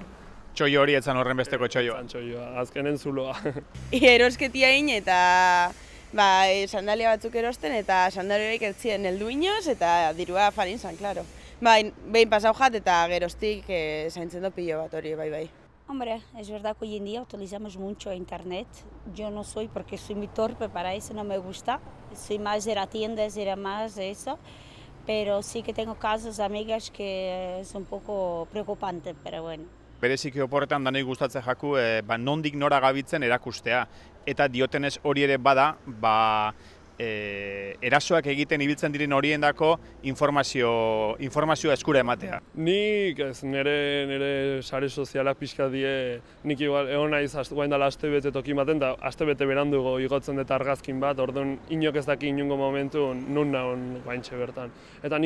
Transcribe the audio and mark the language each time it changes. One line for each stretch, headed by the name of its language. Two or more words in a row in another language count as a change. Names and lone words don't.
Basque: Txoio hori etzan horren besteko txoioa. Azkenen zuloa. Erosketia egin eta sandalia batzuk erosten eta sandaliarik ez ziren heldu inoz eta dirua farin zan, klaro. Behin pasau jat eta geroztik zaintzen do pilo bat hori, bai.
Spanish: Hombre, es verdad que hoy en día utilizamos mucho internet. Yo no soy porque soy muy torpe para eso, no me gusta. Soy más de la tienda, era más de eso. Pero sí que tengo casos, amigas, que es un poco preocupante, pero bueno.
Basque: Bereziki oporretan danei gustatzen jaku, nondik nora gabitzen erakustea. Eta diotenez hori ere bada, erasoak egiten ibiltzen diren horiendako informazioa eskura ematea. Nik ez, nire sare sozialak pixka die, nik igual egon naiz guain dela astebete toki baten, da astebete berandugo igotzen dut argazkin bat, orduan inok ez daki inungo momentu nun nagon guaintxe bertan.